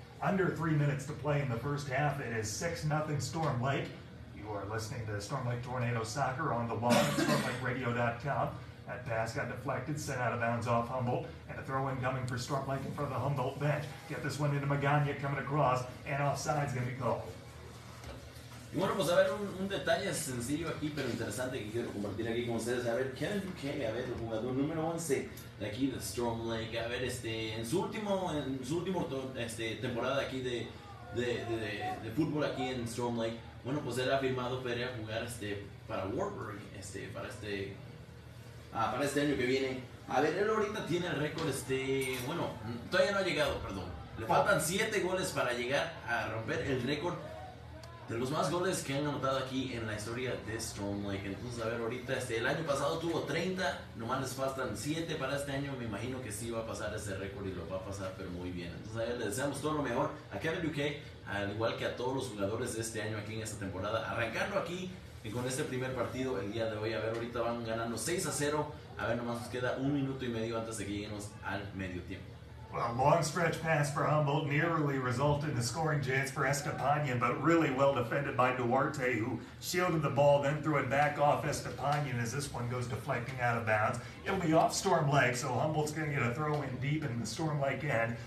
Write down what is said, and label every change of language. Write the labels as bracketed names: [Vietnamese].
[English] Under 3 minutes to play in the first half. It is 6-0 Storm Lake. You are listening to Storm Lake Tornado Soccer on the wall at stormlakeradio.com. That pass got deflected, sent out of bounds off Humboldt, and a throw-in coming for Storm Lake in front of the Humboldt bench. Get this one into Magana coming across, and offside's going to be called. [Spanish] Y bueno, pues a ver, un detalle sencillo aquí, pero interesante que quiero compartir aquí con ustedes. A ver, Kevin Buchanan, a ver, el jugador número 11 de aquí de Storm Lake. A ver, en su último temporada aquí de fútbol aquí en Storm Lake, bueno, pues él ha firmado para ir a jugar para Warburg, para este año que viene. A ver, él ahorita tiene el récord, bueno, todavía no ha llegado, perdón. Le faltan 7 goles para llegar a romper el récord de los más goles que han anotado aquí en la historia de Storm Lake. Entonces, a ver, ahorita el año pasado tuvo 30, nomás les faltan 7 para este año. Me imagino que sí va a pasar ese récord y lo va a pasar, pero muy bien. Entonces, a ver, le deseamos todo lo mejor a Kevin Buchanan, al igual que a todos los jugadores de este año aquí en esta temporada. Arrancando aquí con este primer partido el día de hoy. A ver, ahorita van ganando 6-0. A ver, nomás nos queda 1 minuto y medio antes de que lleguemos al medio tiempo. [English] Well, long stretch pass for Humboldt nearly resulted in a scoring chance for Estepanian, but really well defended by Duarte, who shielded the ball, then threw it back off Estepanian as this one goes deflecting out of bounds. It'll be off Storm Lake, so Humboldt's going to get a throw in deep in the Storm Lake end.